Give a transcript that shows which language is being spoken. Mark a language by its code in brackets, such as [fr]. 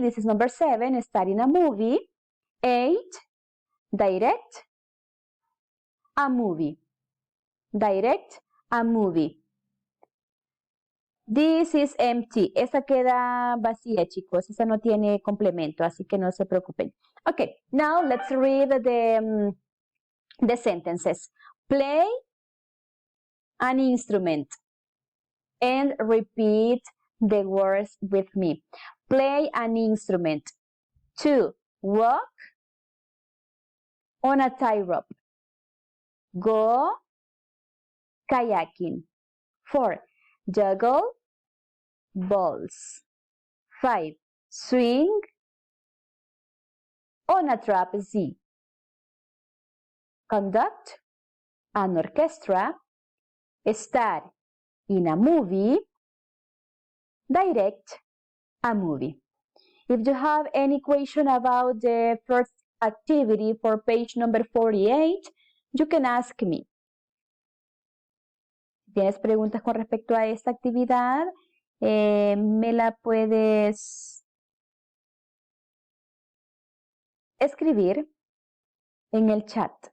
[en] This is number 7. Star in a movie. 8. Direct a movie. Direct a movie. This is empty. [es] Esa queda vacía, chicos. Esa no tiene complemento, así que no se preocupen. [en] Okay, now let's read the sentences. Play an instrument and repeat the words with me. Play an instrument. 2. Walk on a tightrope. Go kayaking. 4. Juggle balls. 5. Swing on a trapeze. Conduct an orchestra. Star in a movie. Direct a movie. If you have any question about the first activity for page number 48, you can ask me. [es] Si tienes preguntas con respecto a esta actividad, me la puedes escribir en el chat.